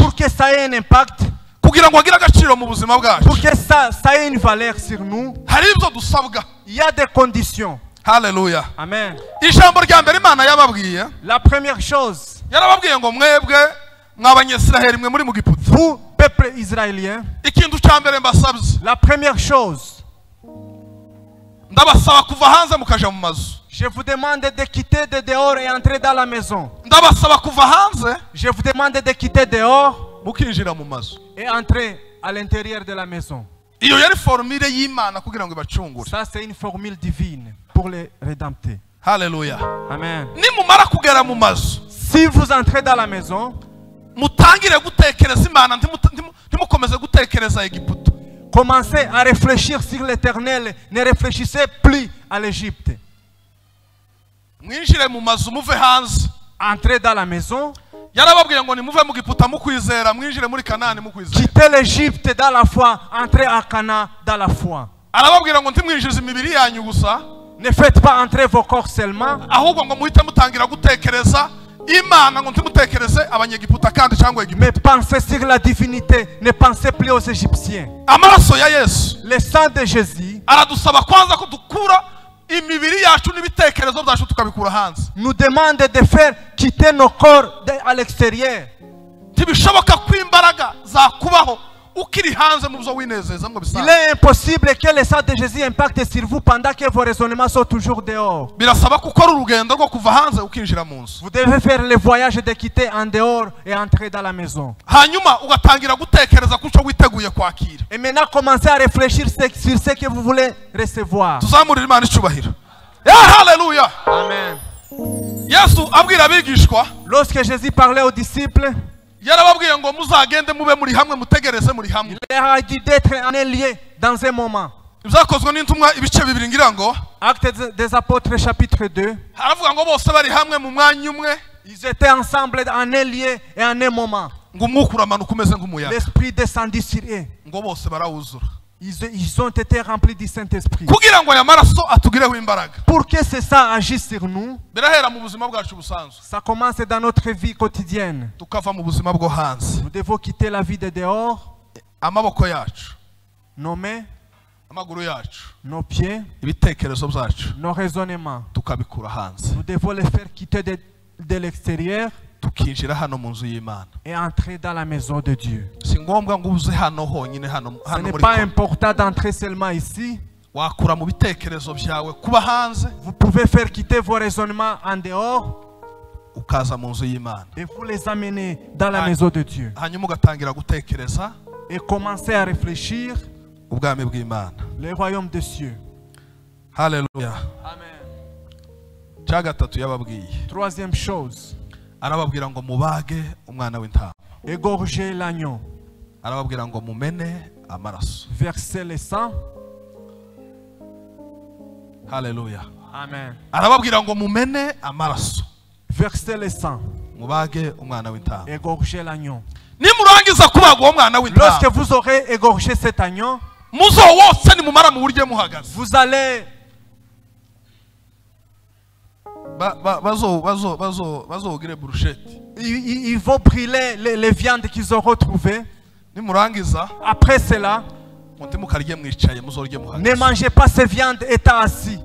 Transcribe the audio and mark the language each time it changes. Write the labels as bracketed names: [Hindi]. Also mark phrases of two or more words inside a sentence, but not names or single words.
[French] pour que ça ait un impact, [Kinyarwanda] kugira ngo agire agaciro mu buzima bwacu, [French] pour que ça ait une valeur sur nous, [Kinyarwanda] hari ibyo dusabwa. [French] il y a des conditions. [Kinyarwanda] Haleluya. Amen. Ijambo rya mbere Imana yababwiye, [French] La première chose, [Kinyarwanda] yarababwiye ngo mwebwe mw'Abanyesiraheli mwe muri mu Giputa, [French] vous, peuple israélien, [Kinyarwanda] ikintu cya mbere mbasabye, [French] la première chose, [Kinyarwanda] ndabasaba kuva hanze mukaja mu mazu. [French] je vous demande de quitter de dehors et entrer dans la maison. [Kinyarwanda] Ndabasaba kuva hanze [French] Je vous demande de quitter dehors [Kinyarwanda] mukinjira mu mazu. [French] et entrer à l'intérieur de la maison. [Kinyarwanda] Iyo yari formule y'Imana kugira ngo ibacungure. [French] Ça, c'est une formule divine pour les rédemptés. [Kinyarwanda] Haleluya. Amen. Nimumara kugera mu mazu, [French] Si vous entrez dans la maison, [Kinyarwanda] mutangire gutekereza Imana, ntimukomeze gutekereza Egiputa. [French] commencez à réfléchir sur l'Éternel. Ne réfléchissez plus à l'Égypte. [Kinyarwanda] Mwinjire mu mazu muve hanze. [French] Entrez dans la maison. [Kinyarwanda] Yarababwiye ngo nimuve mu Giputa mukwizera, mwinjire muri Kanani mukwizera. [French] Quittez l'Égypte dans la foi. Entrez à Cana dans la foi. [Kinyarwanda] Arababwira ngo ntimwinjize imibiri yanyu gusa, [French] Ne faites pas entrer vos corps seulement, [Kinyarwanda] ahubwo ngo muhite mutangira gutekereza Imana, ngo ntimutekereze Abanyegiputa kandi cyangwa [French] mais [Kinyarwanda] Egiputa. [French] pensez sur la divinité. Ne pensez plus aux Égyptiens. [Kinyarwanda] Amaraso ya Yesu [French] Le sang de Jésus [Kinyarwanda] aradusaba kwanza ko dukura imibiri yacu n'ibitekerezo byacu tukabikura hanze. [French] nous demande de faire quitter nos corps à l'extérieur. [Kinyarwanda] Ntibishoboka ko imbaraga zakubaho ukiri hanze mu byo winezeza ngo [French] Il [Kinyarwanda] bisanzwe. [French] est impossible que le sang de Jésus impacte sur vous pendant que vos raisonnements sont toujours dehors. [Kinyarwanda] Birasaba ko ukora urugendo rwo kuva hanze ukinjira mu nzu, [French] Vous devez faire le voyage de quitter en dehors et entrer dans la maison. [Kinyarwanda] hanyuma ugatangira gutekereza ku cyo witeguye kwakira. [French] Et maintenant, commencez à réfléchir sur ce que vous voulez recevoir. [Kinyarwanda] Tuzamurire Imana icyubahiro. Haleluya. Amen. Yesu abwira abigishwa, [French] Lorsque Jésus parlait aux disciples, [Kinyarwanda] yarababwiye ngo muzagende mube muri hamwe, mutegereze muri hamwe. [French] il leur a dit d'être en un lieu dans un moment. [Kinyarwanda] Ibyakozwe n'intumwa ibice bibiri ngira ngo [French] Actes des Apôtres chapitre 2. [Kinyarwanda] haravuga ngo bose bari hamwe mu mwanya umwe, [French] Ils étaient ensemble en un lieu et en un moment. [Kinyarwanda] ngo umwuka uramanuka umeze nk'umuyaga, [French] L'Esprit descendit sur eux. [Kinyarwanda] ngo bose barawuzura. [French] Ils ont été remplis du Saint-Esprit. [Kinyarwanda] Kugira ngo aya maraso atugireho imbaraga, [French] Pour que c'est ça agisse sur nous, [Kinyarwanda] birahera mu buzima bwacu busanzwe, [French] ça commence dans notre vie quotidienne. [Kinyarwanda] tukava mu buzima bwo hanze. [French] Nous devons quitter la vie de dehors, [Kinyarwanda] Amaboko yacu, [French] nos mains, [Kinyarwanda] amaguru yacu, [French] nos pieds, [Kinyarwanda] ibitekerezo byacu [French] nos raisonnements. [Kinyarwanda] tukabikura hanze, [French] Nous devons les faire quitter de l'extérieur [Kinyarwanda] tukinjira hano mu nzu y'Imana. [French] et entrer dans la maison de Dieu. [Kinyarwanda] Si ngombwa ngo uze hano honyine, hano [French] Ce [Kinyarwanda] hano [French] n'est [Kinyarwanda] muri [French] pas [Kinyarwanda] ko. [French] important d'entrer seulement ici. [Kinyarwanda] Wakura mu bitekerezo byawe kuba hanze, [French] Vous pouvez faire quitter vos raisonnements en dehors [Kinyarwanda] ukaza mu nzu y'Imana, [French] et vous les amener dans la maison de Dieu. [Kinyarwanda] hanyuma ugatangira gutekereza [French] Et commencer à réfléchir [Kinyarwanda] ubwami bw'Imana. [French] le royaume des cieux. [Kinyarwanda] Haleluya. Amen. Cya gatatu yababwiye, [French] Troisième chose, [Kinyarwanda] arababwira ngo mubage umwana w'intama, [French] égorger l'agneau, [Kinyarwanda] arababwira ngo mumene amaraso. [French] verser le sang. [Kinyarwanda] Haleluya. Amen. Arababwira ngo mumene amaraso, [French] Verser le sang, [Kinyarwanda] mubage umwana w'intama. [French] égorger l'agneau. [Kinyarwanda] Nimurangiza kubaga uwo mwana [French] Lorsque [Kinyarwanda] w'intama, [French] vous aurez égorgé cet agneau, [Kinyarwanda] muzowotse nimumara mu buryo muhagaze. [French] vous allez [Kinyarwanda] bazogire burusheti. [French] ils vont brûler les viandes qu'ils ont retrouvées. [Kinyarwanda] Nimurangiza [French] Après cela, [Kinyarwanda] mukarye mwicaye muzorye muhagaze. [French] Ne mangez pas ces viandes étant assis.